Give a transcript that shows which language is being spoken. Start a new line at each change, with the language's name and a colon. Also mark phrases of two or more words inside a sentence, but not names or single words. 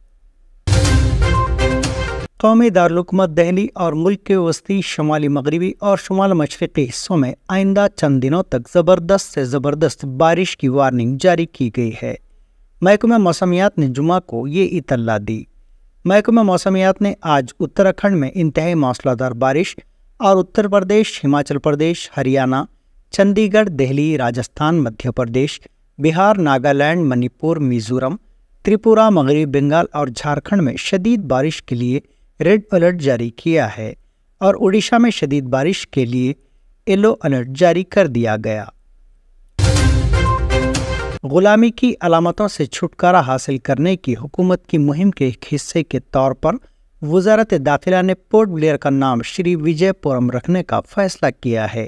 Urdu: قومی دارالحکومت دہلی اور ملک کے وسطی، شمالی مغربی اور شمال مشرقی حصوں میں آئندہ چند دنوں تک زبردست سے زبردست بارش کی وارننگ جاری کی گئی ہے۔ محکمہ موسمیات نے جمعہ کو یہ اطلاع دی۔ محکمہ موسمیات نے آج اتراکھنڈ میں انتہائی موسلا دھار بارش اور اتر پردیش، ہماچل پردیش، ہریانہ، چندی گڑھ، دہلی، راجستھان، مدھیہ پردیش، بہار، ناگالینڈ، منی پور، میزورم، تریپورہ، مغربی بنگال اور جھارکھنڈ میں شدید بارش کے لیے
English: red alert
Urdu: جاری کیا ہے اور اڈیشہ میں شدید بارش کے لیے
English: yellow alert
Urdu: جاری کر دیا گیا۔ غلامی کی علامتوں سے چھٹکارا حاصل کرنے کی حکومت کی مہم کے ایک حصے کے طور پر وزارت داخلہ نے پورٹ بلیئر کا نام شری وجے پورم رکھنے کا فیصلہ کیا ہے۔